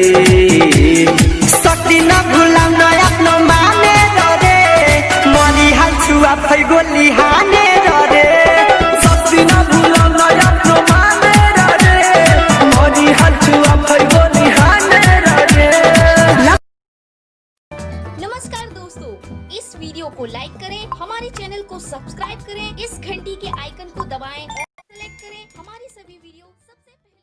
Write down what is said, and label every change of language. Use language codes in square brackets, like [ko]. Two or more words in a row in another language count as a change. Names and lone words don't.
[ne] सक्दिन भुलाउन आफ्नो मानेर रे, मरिहाल्छु आफै गोली हानेर रे। सक्दिन भुलाउन आफ्नो मानेर रे, मरिहाल्छु आफै गोली हानेर रे। [hi] नमस्कार दोस्तों, इस वीडियो को लाइक करें, हमारे चैनल को सब्सक्राइब करें, इस घंटी के आइकन को दबाएं और सेलेक्ट करें हमारी सभी वीडियो सबसे